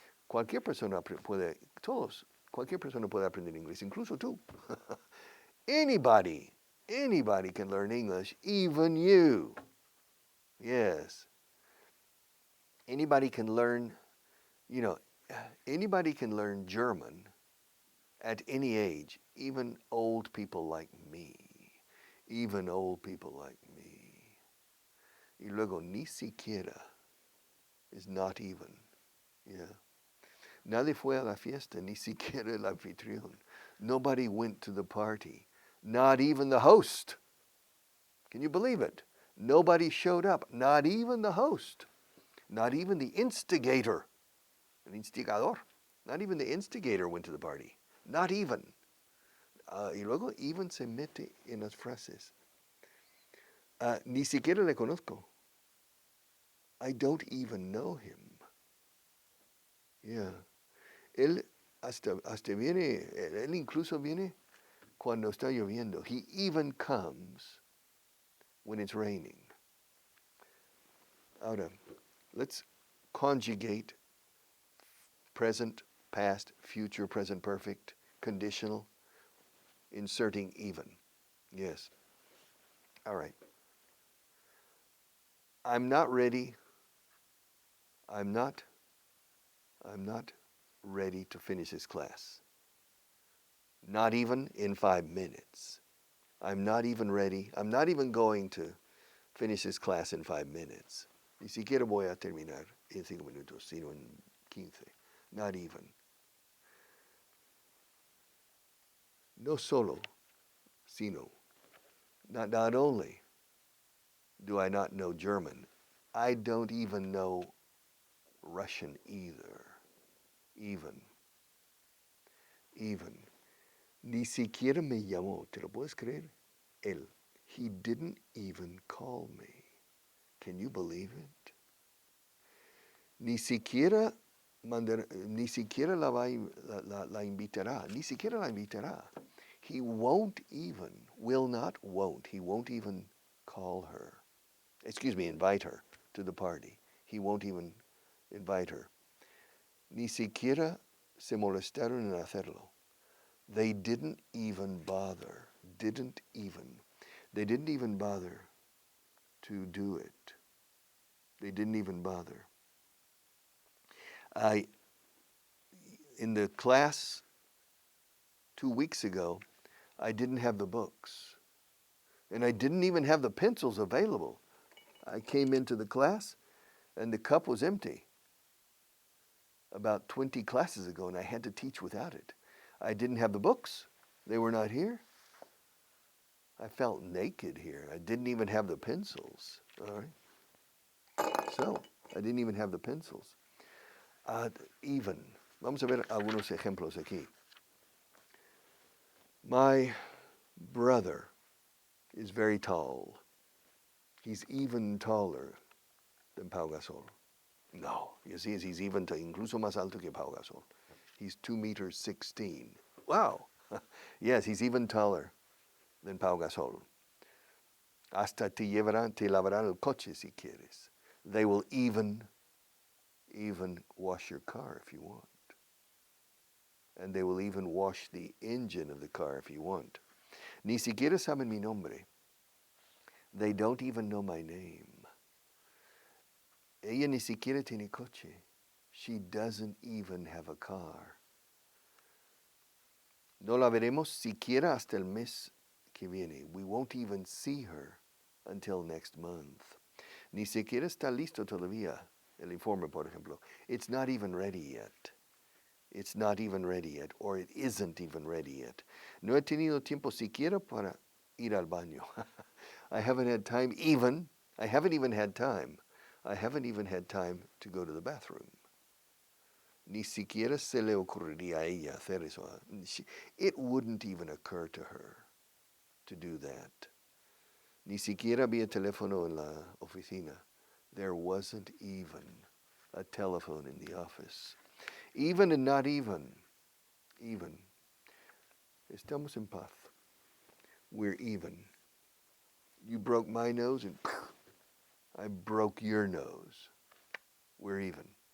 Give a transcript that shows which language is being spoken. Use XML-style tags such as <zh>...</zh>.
<es>Cualquier persona puede aprender inglés, incluso tú.</es> <en>Anybody can learn English, even you. Yes. Anybody can learn, anybody can learn German at any age, even old people like me. Even old people like me. Y luego, ni siquiera is not even. Yeah.</en> <es>Nadie fue a la fiesta, ni siquiera el anfitrión.</es> <en>Nobody went to the party. Not even the host. Can you believe it? Nobody showed up. Not even the host. Not even the instigator. El instigador. Not even the instigator went to the party. Not even.</en> <es>Y luego, even se mete en las frases. Ni siquiera le conozco.</es> <en>I don't even know him. Yeah.</en> <es>Él hasta viene, él incluso viene cuando está lloviendo.</es> <en>He even comes when it's raining. Ahora, let's conjugate present, past, future, present perfect, conditional, inserting even. Yes. All right. I'm not ready. I'm not ready to finish this class. Not even in 5 minutes. I'm not even ready. I'm not even going to finish this class in 5 minutes.</en> <es>Ni siquiera voy a terminar en 5 minutos, sino en 15.</es> <en>Not even.</en> <es>No solo, sino.</es> <en>Not only do I not know German, I don't even know Russian either. Even.</en> <es>Ni siquiera me llamó. ¿Te lo puedes creer? Él.</es> <en>He didn't even call me. Can you believe it?</en> <es>Ni siquiera la invitará. Ni siquiera la invitará.</es> <en>He won't even, will not, won't. He won't even call her. Invite her to the party. He won't even invite her.</en> <es>Ni siquiera se molestaron en hacerlo.</es> <en>They didn't even bother. They didn't even bother to do it. They didn't even bother. In the class 2 weeks ago, I didn't have the books. And I didn't even have the pencils available. I came into the class and the cup was empty about 20 classes ago, and I had to teach without it. I didn't have the books. They were not here. I felt naked here. I didn't even have the pencils. All right. So, I didn't even have the pencils. Even.</en> <es>Vamos a ver algunos ejemplos aquí.</es> <en>My brother is very tall. He's even taller than Pau Gasol. No, you see, he's even incluso más alto que Pau Gasol. He's 2 meters 16. Wow. Yes, he's even taller than Pau Gasol.</en> <es>Hasta te lavarán el coche si quieres.</es> <en>They will even wash your car if you want. And they will even wash the engine of the car if you want.</en> <es>Ni siquiera saben mi nombre.</es> <en>They don't even know my name.</en> <es>Ella ni siquiera tiene coche.</es> <en>She doesn't even have a car.</en> <es>No la veremos siquiera hasta el mes que viene.</es> <en>We won't even see her until next month.</en> <es>Ni siquiera está listo todavía.</es> <en>El informe, por ejemplo. It's not even ready yet. It's not even ready yet, or it isn't even ready yet.</en> <es>No he tenido tiempo siquiera para ir al baño.</es> <en>I haven't had time even. I haven't even had time to go to the bathroom.</en> <es>Ni siquiera se le ocurriría a ella hacer eso.</es> <en>It wouldn't even occur to her to do that.</en> <es>Ni siquiera había teléfono en la oficina.</es> <en>There wasn't even a telephone in the office. Even and not even. Even. Estamos en paz. We're even. You broke my nose and I broke your nose. We're even.</en>